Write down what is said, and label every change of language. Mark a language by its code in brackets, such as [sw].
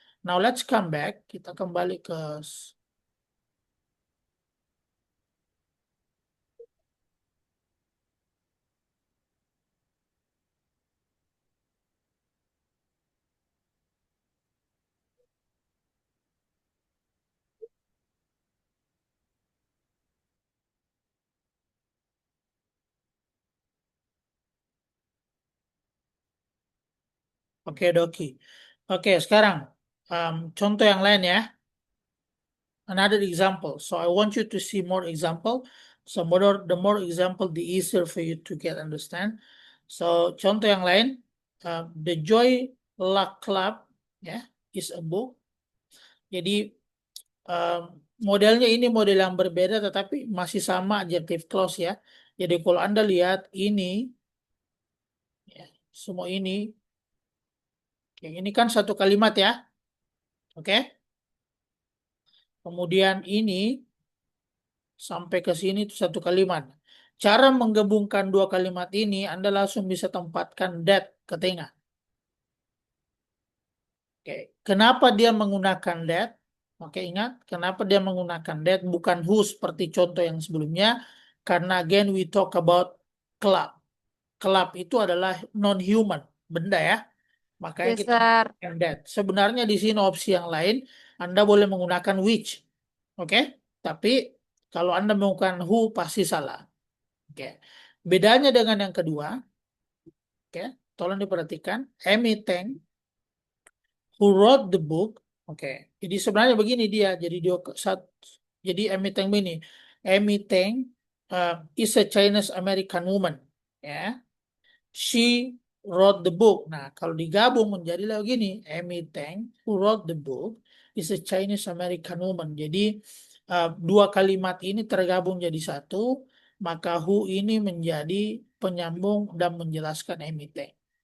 [en] Now let's come back. [id] Kita kembali ke [en] Oke, Doki. [id] Oke, sekarang contoh yang lain ya. [en] Another example. So I want you to see more example. So the more example, the easier for you to get understand. [id] So contoh yang lain, The Joy Luck Club ya [en] is a book. [id] Jadi um, modelnya ini model yang berbeda, tetapi masih sama adjective clause ya. Jadi kalau Anda lihat ini, ya, semua ini, oke, ini kan satu kalimat ya, oke. Kemudian ini sampai ke sini itu satu kalimat. Cara menggabungkan dua kalimat ini, Anda langsung bisa tempatkan that ke tengah. Oke, kenapa dia menggunakan that? Oke, ingat, kenapa dia menggunakan that bukan who seperti contoh yang sebelumnya? [en] Karena again we talk about club. [id] Club itu adalah non-human, benda ya. Makanya [en] Yes, [id] kita [en] sir. [id] menggunakan that. Sebenarnya di sini opsi yang lain, Anda boleh menggunakan which. Oke, tapi kalau Anda menggunakan who pasti salah. Oke. Bedanya dengan yang kedua, oke, tolong diperhatikan. [en] Amy Tang, who wrote the book. Oke. [id] Jadi sebenarnya begini dia. Jadi Amy Tang ini. [en] Amy Tang is a Chinese American woman. Ya. She wrote the book. [id] Nah, kalau digabung menjadi begini. [en] Amy Tang, who wrote the book, is a Chinese American woman. [id] Jadi dua kalimat ini tergabung jadi satu, maka who ini menjadi penyambung dan menjelaskan Amy Tang.